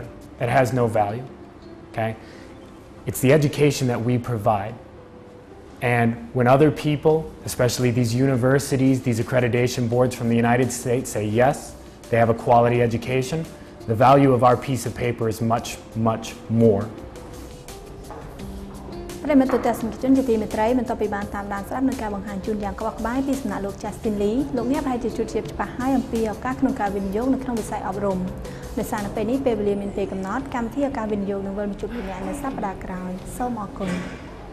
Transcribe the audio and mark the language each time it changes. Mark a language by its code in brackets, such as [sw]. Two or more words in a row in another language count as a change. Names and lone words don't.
[en] It has no value, okay? It's the education that we provide. And when other people, especially these universities, these accreditation boards from the United States say yes, they have a quality education, the value of our piece of paper is much, much more. [km] ប្រិមត្តទស្សនិកជនជាទីមេត្រីបន្តពីបានតាមដានស្ដាប់នៅការបង្ហាញជូនយ៉ាងក្បោះក្បាយពីសំណាក់លោក Justin Lee លោកអ្នកប្រហែលជាជួបជៀបច្បាស់ហើយអំពីឱកាសក្នុងការវិនិយោគនៅក្នុងវិស័យអប់រំដោយសារនៅពេលនេះពេលវេលាមានពេលកំណត់កម្មវិធីឱកាសវិនិយោគនឹងវិលមកជួបលោកអ្នកនៅសប្តាហ៍ក្រោយសូមអរគុណ